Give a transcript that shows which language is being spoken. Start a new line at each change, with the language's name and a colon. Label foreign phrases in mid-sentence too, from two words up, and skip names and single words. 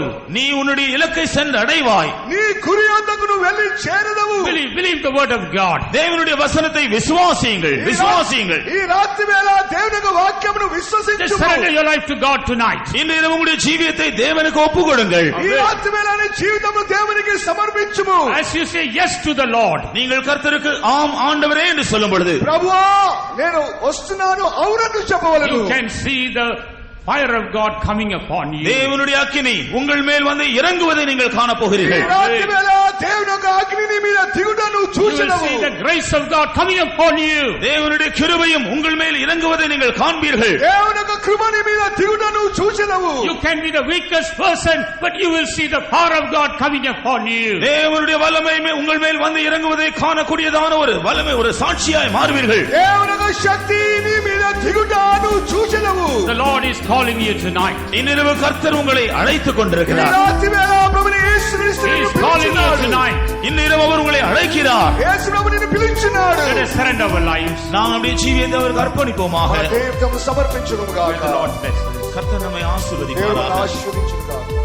Tamil: நீ உன்னுடைய இலக்கை சென்று அடைவாய்.
Telugu: నీ గురి యొద్దకు నువ్వు వెళ్ళి చేరదవు.
English: Believe the word of God.
Tamil: தேவனுடைய வசனத்தை விசுவாசியுங்கள், விசுவாசியுங்கள்.
Telugu: ఈ రాత్రి వేళ దేవుని యొక్క వాక్యమును విశ్వసించుము.
English: Just surrender your life to God tonight.
Tamil: இன்று இரவு உங்களுடைய ஜீவியத்தை தேவனுக்கு ஒப்புக்கொடுங்கள்.
Telugu: ఈ రాత్రి వేళ నీ జీవితమును దేవునికి సమర్పించుము.
English: As you say yes to the Lord,
Tamil: நீங்கள் கர்த்தருக்கு ஆம் ஆண்டவரே என்று சொல்லும் பொழுது,
Telugu: ప్రభువా నేను వస్తున్నాను అవునని చెప్పవలెను.
English: you can see the fire of God coming upon you.
Tamil: தேவனுடைய அக்கினி உங்கள் மேல் வந்து இறங்குவதை நீங்கள் காண
Telugu: ఈ
Tamil: போகிறீர்கள்.
Telugu: రాత్రి వేళ దేవుని యొక్క అగ్ని నీ మీద దిగుటను
English: You will
Telugu: చూచెదవు.
English: see the grace of God coming upon you.
Tamil: தேவனுடைய கிருபையும் உங்கள் மேல் இறங்குவதை நீங்கள் காண்பீர்கள்.
Telugu: దేవుని యొక్క కృప నీ మీద దిగుటను చూచెదవు.
English: You can be the weakest person, but you will see the power of God coming upon you.
Tamil: தேவனுடைய வல்லமை உங்கள் மேல் வந்து இறங்குவதை காணக்கூடியதான ஒரு வல்லமை, ஒரு சாட்சியாய் மாறுவீர்கள்.
Telugu: దేవుని యొక్క శక్తి నీ మీద దిగుటను చూచెదవు.
English: The Lord is calling you tonight.
Tamil: இன்றிரவு கர்த்தர் உங்களை அழைத்துக்
Telugu: ఈ
Tamil: கொண்டிருக்கிறார்.
Telugu: రాత్రి వేళ ప్రభుని యేసు క్రీస్తు
English: He
Telugu: నిన్ను
English: is calling you
Telugu: పిలుచున్నాడు.
English: tonight.
Tamil: இன்றிரவு அவர் உங்களை அழைக்கிறார்.
Telugu: యేసు ప్రభు నిన్ను పిలుచున్నాడు.
English: Let us surrender our lives.
Tamil: நாம் நம்முடைய ஜீவியத்தை அவருக்கு அர்ப்பணிப்போமாக.
Telugu: మన జీవితము సమర్పించుదుము
English: May
Telugu: గాక.
English: the Lord bless us.
Tamil: கர்த்தர் நம்மை
Telugu: దేవుడు
Tamil: ஆசீர்வதிப்பாராக.
Telugu: ఆశీర్వదించును గాక.